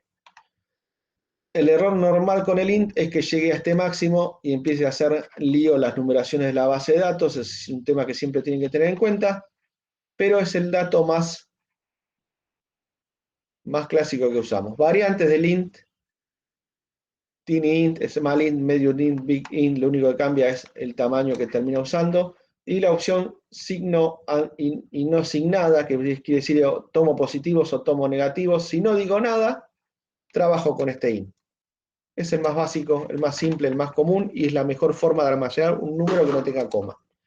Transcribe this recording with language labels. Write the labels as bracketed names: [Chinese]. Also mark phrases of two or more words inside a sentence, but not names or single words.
[Spanish] El error normal con el int es que llegue a este máximo y empiece a hacer lío las numeraciones de la base de datos. Es un tema que siempre tienen que tener en cuenta, pero es el dato más clásico que usamos. Variantes del int, tiny int, small int, medium int, big int, lo único que cambia es el tamaño que termina usando. Y la opción signo y no signada, que quiere decir tomo positivos o tomo negativos. Si no digo nada, trabajo con este int. Es el más básico, el más simple, el más común y es la mejor forma de almacenar un número que no tenga coma.